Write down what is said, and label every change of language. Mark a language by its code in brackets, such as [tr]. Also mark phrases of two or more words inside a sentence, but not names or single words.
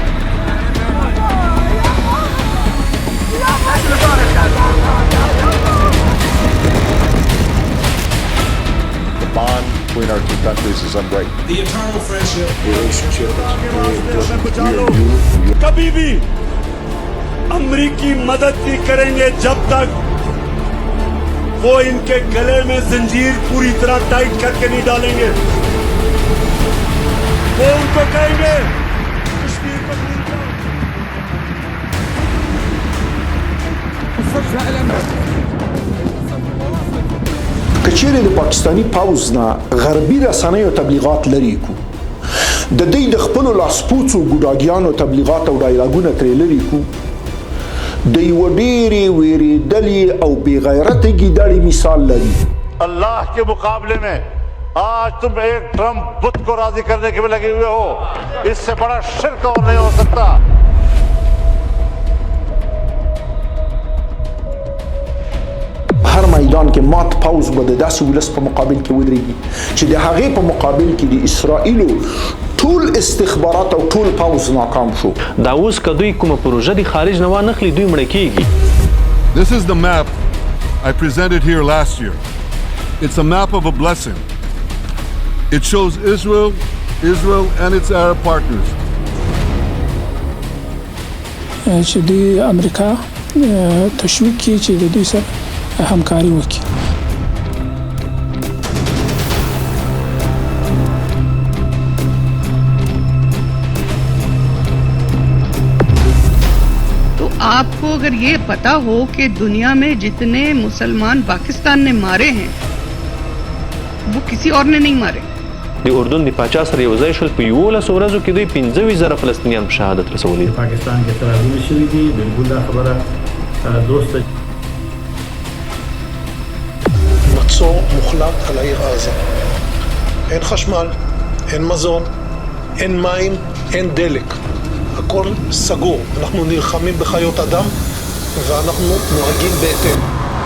[en] The bond between our two countries is unbreakable. The eternal friendship. Relationship is very important. [ur] کبھی بھی امریکی مدد نہیں کریں گے جب تک وہ ان کے گلے میں زنجیر پوری طرح ٹائٹ کر کے نہیں ڈالیں گے. وہ ان کو کہیں گے کشمیر کو بھول جاؤ. [ps] کچېرې د پاکستاني پوځ نه غربي رسنیو تبلیغات لرې کو د دوی د خپلو لاسپوڅو ګوډاګیانو تبلیغات او ډایلاګونه ترې لرې کو د یوه ډېرې وېرېدلې او بې غیرته ګیدړې مثال لري [ur] اللہ کے مقابلے میں آج تم ایک ٹرمپ بت کو راضی کرنے کے لیے لگے ہوئے ہو، اس سے بڑا شرک اور نہیں ہو سکتا. [ps] هر میدان کې مات پوز به د داسې ولس په مقابل کې ودرېږي چې د هغې په مقابل کې د اسرائیلو ټول استخبارات او ټول پوز ناکام شو. دا اوس که دوی کومه پروژه د خارج نه وانخلي دوی مړه کېږي. [en] This is the map I presented here last year. It's a map of a blessing. It shows Israel and its Arab partners. [ps] چې د امریکا تشویق کوي چې د دوی سره همکاري وکړي. [ur] تو آپ کو اگر یہ پتہ ہو کہ دنیا میں جتنے مسلمان پاکستان نے مارے ہیں وہ کسی اور نے نہیں مارے. [ps] د اردن د پاچا سره یو ځای شول په 11 ورځو کې دوی 15,000 فلسطینیان په شهادت رسولي. پاکستان کې ترازو شوی دي بالکل دا خبره درسته. [he] מצור מוחלט על העיר עזה. אין חשמל, אין מזון, אין מים, אין דלק. הכל סגור. אנחנו נלחמים בחיות אדם ואנחנו נוהגים בהתאם.